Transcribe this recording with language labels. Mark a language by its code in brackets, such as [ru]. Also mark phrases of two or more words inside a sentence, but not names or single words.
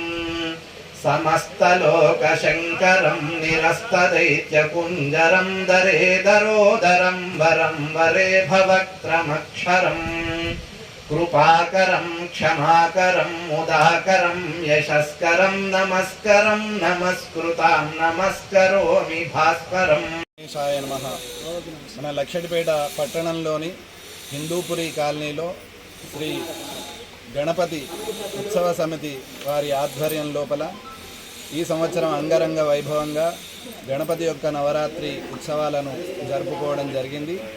[sa] समस्तलोकशङ्करं निरस्तदैत्यकुञ्जरं दरेदरोदरं वरं वरे भवक्त्रमक्षरं कृपाकरं क्षमाकरं मुदाकरं यशस्करं नमस्करं नमस्कृतां नमस्करोमि भास्करम् గణేశాయ నమః. [te] మన లక్షడిపేట పట్టణంలోని హిందూపురి కాలనీలో శ్రీ గణపతి ఉత్సవ సమితి వారి ఆధ్వర్యం లోపల ఈ సంవత్సరం అంగరంగ వైభవంగా గణపతి యొక్క నవరాత్రి ఉత్సవాలను జరుపుకోవడం జరిగింది.